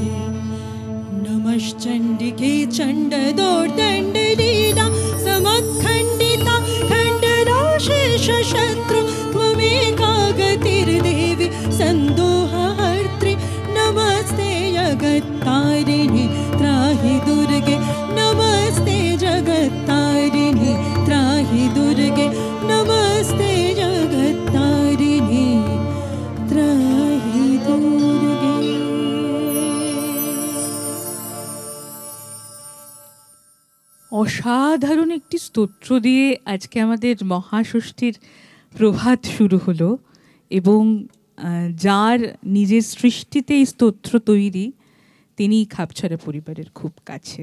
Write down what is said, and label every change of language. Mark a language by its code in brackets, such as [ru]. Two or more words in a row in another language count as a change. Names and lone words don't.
[sa] नमश्चण्डिके चण्डदोर्दण्डलीला समुत्खण्डिता खण्डनाशेषशत्रु त्वमेका गतिर्देवि सन्दोहहर्त्रि नमस्ते जगत्तारिणि त्राहि दुर्गे नमस्ते जगत्तारिणि त्राहि दुर्गे नमस्ते जगत्तारिणि त्राहि दुर्गे। [bn] অসাধারণ একটি স্তোত্র দিয়ে আজকে আমাদের মহাষষ্ঠীর প্রভাত শুরু হলো এবং যার নিজের সৃষ্টিতে এই স্তোত্র তৈরি তিনি খাপছাড়া পরিবারের খুব কাছের।